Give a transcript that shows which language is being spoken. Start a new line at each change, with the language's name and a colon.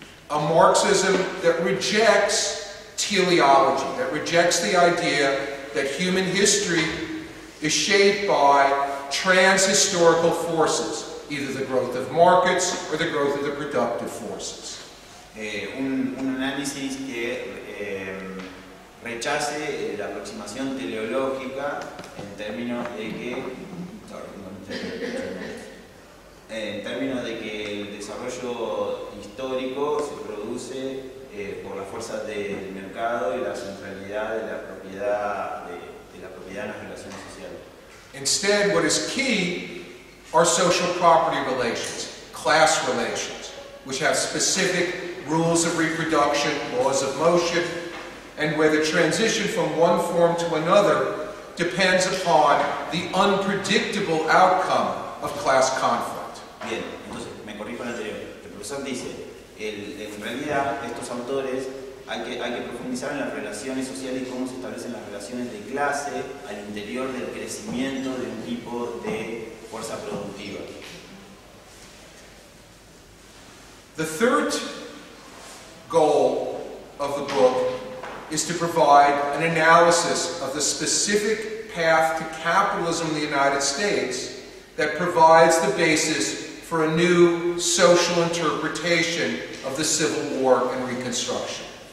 English: A Marxism that rejects teleology, that rejects the idea that human history is shaped by trans-historical forces, either the growth of markets or the growth of the productive forces.
Spanish: Un análisis que rechace la aproximación teleológica en términos de que el desarrollo histórico se produce por las fuerzas del mercado y la centralidad de la propiedad en las relaciones sociales.
English: Instead, what is key are social property relations, class relations, which have specific rules of reproduction, laws of motion, and where the transition from one form to another depends upon the unpredictable outcome of class conflict.
Spanish: Bien, entonces me corrijo lo anterior. El profesor dice, en realidad estos autores hay que profundizar en las relaciones sociales y cómo se establecen las relaciones de clase al interior del crecimiento de un tipo de fuerza productiva.
English: The third goal of the book is to provide an analysis of the specific path to capitalism in the United States that provides the basis for a new social interpretation of the Civil War and Reconstruction.